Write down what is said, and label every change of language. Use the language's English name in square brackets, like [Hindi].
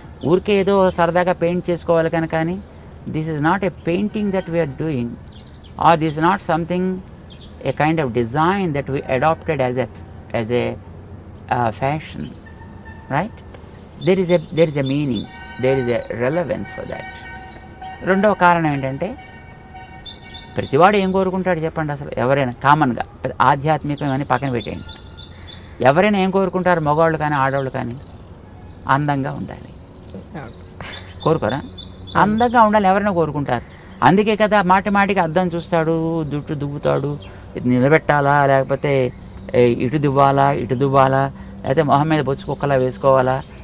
[Telugu] ఊరికే ఏదో సరదాగా పెయింట్ చేసుకోవాలి కనుక కానీ [English] This is not a painting that we are doing, or this is not something a kind of design that we adapted as a fashion, right? there is a meaning, there is a relevance for that. [Telugu] రెండవ కారణం ఏంటంటే ప్రతివాడు ఏం కోరుకుంటాడు చెప్పండి? అసలు ఎవరైనా కామన్గా ఆధ్యాత్మికం అని పక్కన పెట్టేయండి, ఎవరైనా ఏం కోరుకుంటారు? మగవాళ్ళు కానీ ఆడవాళ్ళు కానీ అందంగా ఉండాలి కోరుకోరా? అందంగా ఉండాలి ఎవరైనా కోరుకుంటారు. అందుకే కదా మాటి మాటికి అద్దం చూస్తాడు, జుట్టు దువ్వుతాడు, ఇది నిలబెట్టాలా లేకపోతే ఇటు దువ్వాలా ఇటు దువ్వాలా, లేకపోతే మొహం మీద బొచ్చు కుక్కలా వేసుకోవాలా.